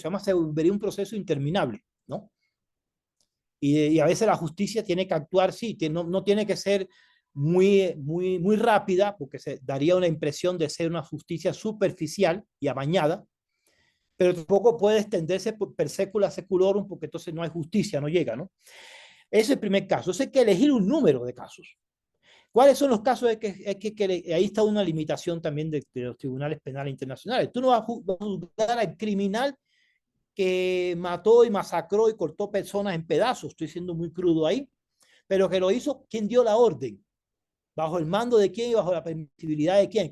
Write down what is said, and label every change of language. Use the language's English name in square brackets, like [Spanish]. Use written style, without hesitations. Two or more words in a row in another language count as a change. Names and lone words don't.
[Spanish] Además, se volvería un proceso interminable, ¿no? Y a veces la justicia tiene que actuar, sí, no tiene que ser muy rápida, porque se daría una impresión de ser una justicia superficial y amañada, pero tampoco puede extenderse [Latin] per secula seculorum, [Spanish] porque entonces no hay justicia, no llega, ¿no? Ese es el primer caso. Entonces hay que elegir un número de casos. ¿Cuáles son los casos de que ahí está una limitación también de los tribunales penales internacionales? Tú no vas a juzgar al criminal que mató y masacró y cortó personas en pedazos, estoy siendo muy crudo ahí, pero que lo hizo quien dio la orden, bajo el mando de quién y bajo la permisibilidad de quién.